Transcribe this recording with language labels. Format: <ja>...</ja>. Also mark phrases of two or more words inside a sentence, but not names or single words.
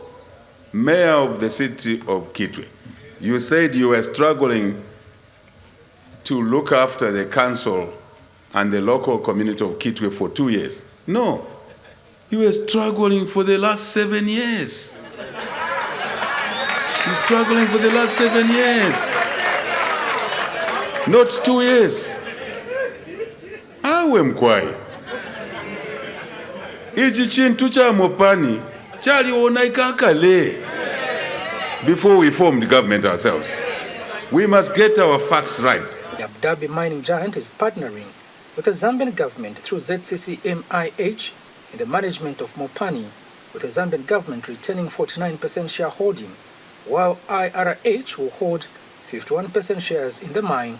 <en>Mayor of the city of Kitwe, you said you were struggling to look after the council and the local community of Kitwe for 2 years. No, you were struggling for the last 7 years. You're struggling for the last 7 years, not 2 years.</en> <bem>Awe mkwai. Ichi chintu cha Mopani chali onaika kale.</bem> <en>Before we formed the government ourselves, we must get our facts right. The Abu Dhabi mining giant is partnering with the Zambian government through ZCCMIH in the management of Mopani, with the Zambian government retaining 49% shareholding, while IRH will hold 51% shares in the mine.</en>